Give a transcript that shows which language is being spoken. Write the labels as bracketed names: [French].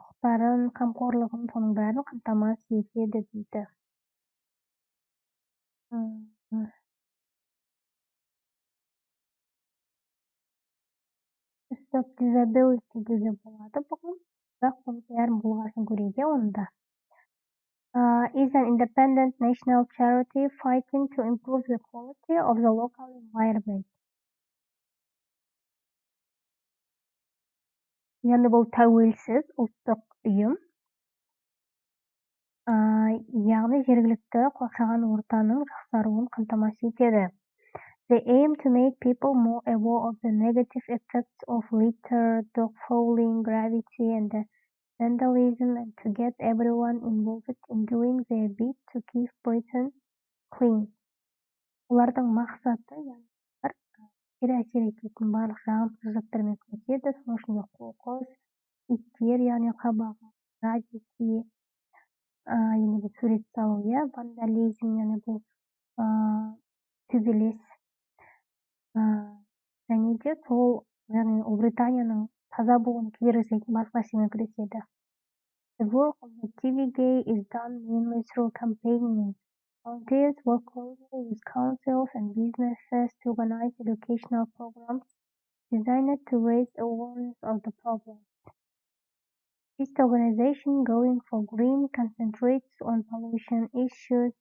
[Kazakh] құқықтарын, қамқорлығын, соның бәрін қамтамасыз етеді дейді. [English] Stop disability [Kazakh] деуге болады бұған, бірақ бұның бәрін болғасын көрейде онда. [English] Is an independent national charity fighting to improve the quality of the local environment. [Kazakh] Яғни бұл тәуелсіз ұлттық ұйым. Яғни жергілікті қоршаған ортаның жақсаруын қамтамасыз етеді. [English] They aim to make people more aware of the negative effects of litter, dog fouling, gravity, and vandalism, and to get everyone involved in doing their bit to keep Britain clean. [Kazakh] Олардың мақсаты, кері әсер ететін барлық жағымсыз заттармен күреседі, соның ішінде қоқыс, иттер, яғни қабағы, гравити, яғни бұл сурет салу, вандализм, яғни бұл төбелес. Және де сол, яғни Ұлыбританияның таза болуын кедергісейтін басқа нәрсемен күреседі. [English] The work of the TVG is done mainly through campaigning. Volunteers work closely with councils and businesses to organize educational programs designed to raise awareness of the problem. This organization, Going for Green, concentrates on pollution issues.